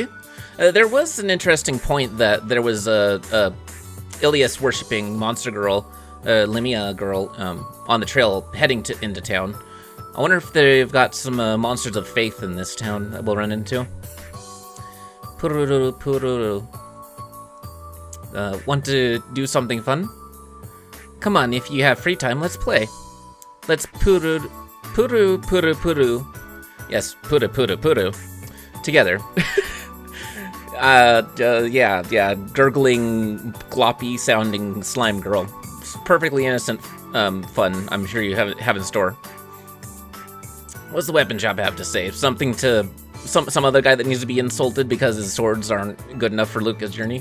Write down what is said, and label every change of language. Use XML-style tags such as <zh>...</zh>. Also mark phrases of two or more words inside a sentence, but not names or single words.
<en>There was an interesting point that there was a Ilias worshipping monster girl, Limia girl, on the trail heading into town. I wonder if they've got some monsters of faith in this town that we'll run into. Pururu, pururu. Want to do something fun? Come on, if you have free time, let's play. Let's puru, puru, puru, puru. Yes, puru, puru, puru. Together. Yeah, gurgling, gloppy sounding slime girl. Perfectly innocent fun, I'm sure you have in store. What's the weapon shop have to say? Something to some other guy that needs to be insulted because his swords aren't good enough for Luca's journey?</en>